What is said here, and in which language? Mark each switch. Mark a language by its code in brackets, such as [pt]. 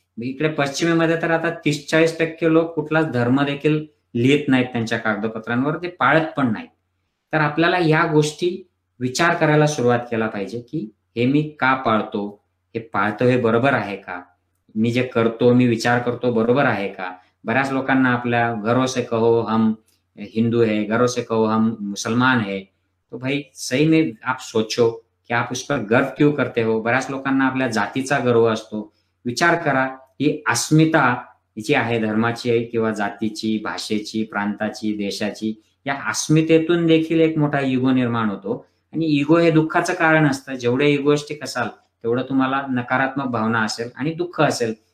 [mr] इकडे पश्चिमेमध्ये तर आता 30-40% लोक कुठलाच धर्म देखील लिहित नाहीत त्यांच्या कागदपत्रांवर, ते पाळत पण नाहीत. तर आपल्याला या गोष्टी विचार करायला सुरुवात केला पाहिजे की हे मी का पाळतो, हे पाळतो हे बरोबर आहे का, मी जे करतो मी विचार करतो बरोबर आहे का. बऱ्याच लोकांना आपल्या [hi] घरों से कहो हम हिंदू है, घरों से कहो हम मुसलमान है, तो भाई सही में आप सोचो की आप उस पर गर्व क्यों करते हो. [mr] बऱ्याच लोकांना आपल्या जातीचा गर्व असतो. विचार करा ही अस्मिता जी आहे धर्माची किंवा जातीची, भाषेची, प्रांताची, देशाची, या अस्मितेतून देखील एक मोठा इगो निर्माण होतो आणि इगो हे दुःखाचं कारण असतं. जेवढे इगोइस्टिक असाल तेवढं तुम्हाला नकारात्मक भावना असेल आणि दुःख असेल.